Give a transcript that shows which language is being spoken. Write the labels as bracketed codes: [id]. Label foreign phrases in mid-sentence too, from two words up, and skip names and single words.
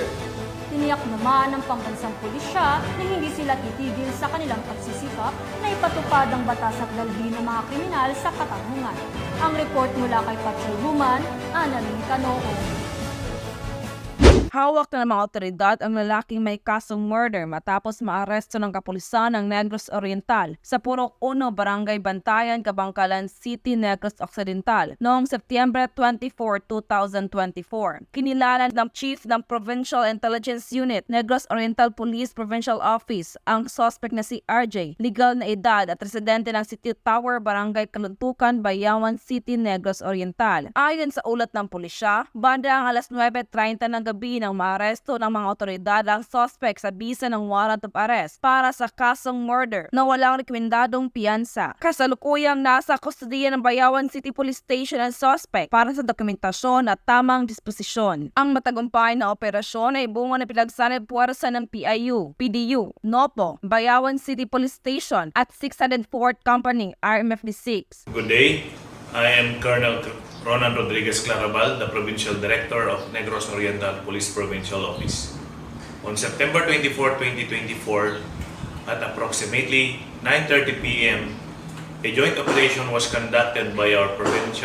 [tl] Tiniyak naman ng pambansang pulisya na hindi sila titigil sa kanilang pagsisikap na ipatupad ang batas at dalhin ng mga kriminal sa katarungan. Ang report mula kay Patrolwoman Annalyn Canoong. Hawak na ng mga otoridad ang lalaking may kasong murder matapos maaresto ng kapulisan ng Negros Oriental sa Purok 1, Barangay Bantayan, Cabancalan City, Negros Occidental noong Setyembre 24, 2024. Kinilala ng Chief ng Provincial Intelligence Unit, Negros Oriental Police Provincial Office, ang suspect na si RJ, legal na edad at residente ng City Tower, Barangay Kaluntukan, Bayawan City, Negros Oriental. Ayon sa ulat ng pulisya, bandang alas 9:30 ng gabi ng maaresto ng mga otoridad ang suspect sa bisa ng [en] warrant of arrest [tl] para sa kasong murder na walang rekomendadong piyansa. Kasalukuyang nasa kustodiya ng Bayawan City Police Station ang suspect para sa dokumentasyon at tamang disposisyon. Ang matagumpay na operasyon ay bunga ng pinagsanib puwersa ng PIU, PDU, NOPO, Bayawan City Police Station at 604th Company RMFD6. [en] Good day. I am Colonel Ronan Rodriguez Clarabal, the Provincial Director of Negros Oriental Police Provincial Office. On September 24, 2024, at approximately 9:30 p.m., a joint operation was conducted by our Provincial